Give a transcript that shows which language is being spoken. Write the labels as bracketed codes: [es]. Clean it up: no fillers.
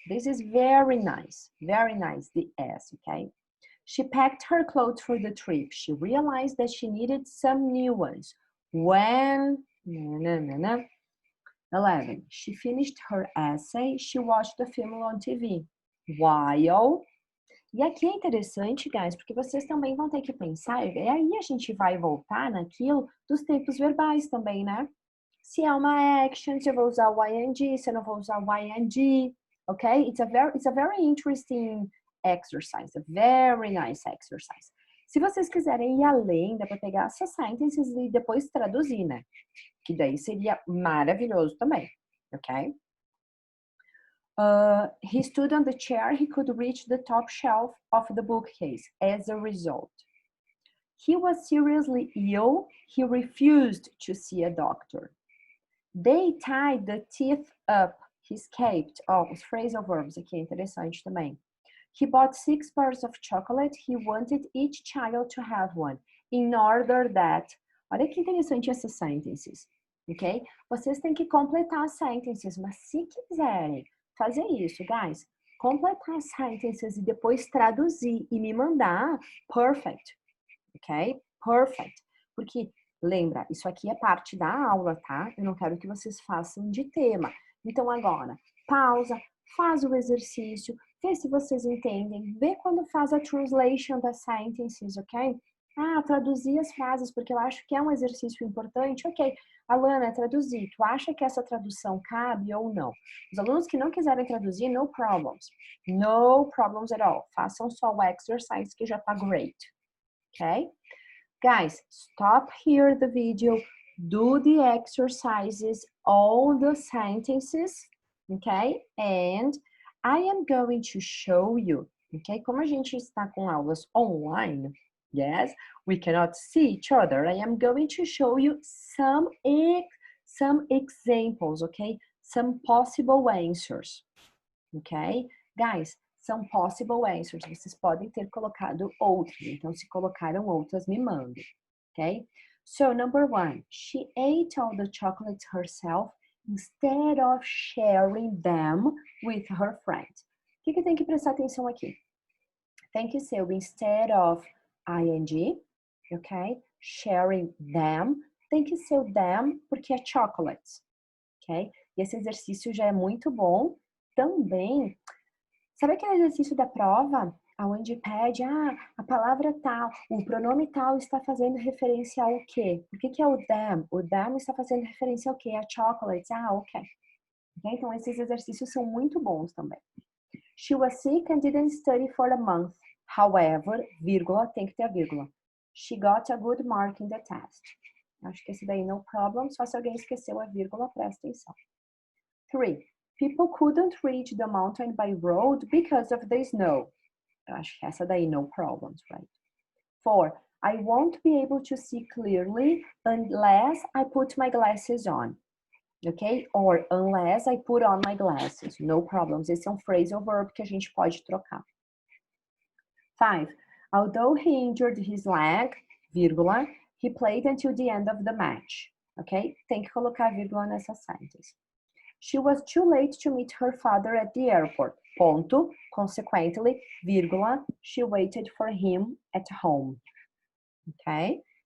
[en] This is very nice, the S, okay? She packed her clothes for the trip. She realized that she needed some new ones. When, 11, she finished her essay. She watched the film on TV. [pt] While, e aqui é interessante, guys, porque vocês também vão ter que pensar, e aí a gente vai voltar naquilo dos tempos verbais também, né? Se é uma action, se eu vou usar o ing, se eu não vou usar o ing, okay? [en] It's a very interesting exercise, a very nice exercise. [pt] Se vocês quiserem ir além, dá para pegar essas sentences e depois traduzir, né? Que daí seria maravilhoso também, ok? [en] He stood on the chair. He could reach the top shelf of the bookcase. As a result, he was seriously ill. He refused to see a doctor. They tied the teeth up. He escaped. [pt] Oh, os phrasal verbs aqui é interessante também. [en] He bought 6 bars of chocolate. He wanted each child to have one. In order that. [pt] Olha que interessante essas sentences, ok? Vocês têm que completar as sentences, mas se quiserem fazer isso, guys, completar as sentences e depois traduzir e me mandar, perfect, ok? Perfect. Porque lembra, isso aqui é parte da aula, tá? Eu não quero que vocês façam de tema. Então, agora, pausa, faz o exercício, vê se vocês entendem, vê quando faz a translation das sentences, ok? Ah, traduzir as frases, porque eu acho que é um exercício importante. Ok, Alana, traduzir. Tu acha que essa tradução cabe ou não? Os alunos que não quiserem traduzir, [en] no problems. No problems at all. [pt] Façam só o exercise que já tá great. Ok? [en] Guys, stop here the video, do the exercises, all the sentences, okay? And I am going to show you, okay? [pt] Como a gente está com aulas online, [en] yes, we cannot see each other. I am going to show you some examples, okay? Some possible answers, okay? [pt] Guys, são [en] possible answers. [pt] Vocês podem ter colocado outras. Então, se colocaram outras, me mandem. [en] Ok? So, number 1. She ate all the chocolates herself instead of sharing them with her friend. [pt] O que tem que prestar atenção aqui? Tem que ser o instead of ing, ok? Sharing them. Tem que ser o them porque é chocolates, ok? E esse exercício já é muito bom. Também, sabe aquele exercício da prova, onde pede, a palavra tal, o pronome tal está fazendo referência ao quê? O que é o them? O them está fazendo referência ao quê? A chocolates. Ok. Então, esses exercícios são muito bons também. [en] She was sick and didn't study for a month. [pt] However, vírgula, tem que ter a vírgula. [en] She got a good mark in the test. [pt] Acho que esse daí no problem, só se alguém esqueceu a vírgula, presta atenção. 3. [en] People couldn't reach the mountain by road because of the snow. [pt] Eu acho que essa daí, [en] no problems, right? 4. I won't be able to see clearly unless I put my glasses on. Ok? Or unless I put on my glasses. No problems. [pt] Esse é um phrasal verb que a gente pode trocar. 5. [en] Although he injured his leg, vírgula, he played until the end of the match. Ok? [pt] Tem que colocar vírgula nessa sentence. [en] She was too late to meet her father at the airport. [pt] Ponto. [en] Consequently, vírgula, she waited for him at home. Okay?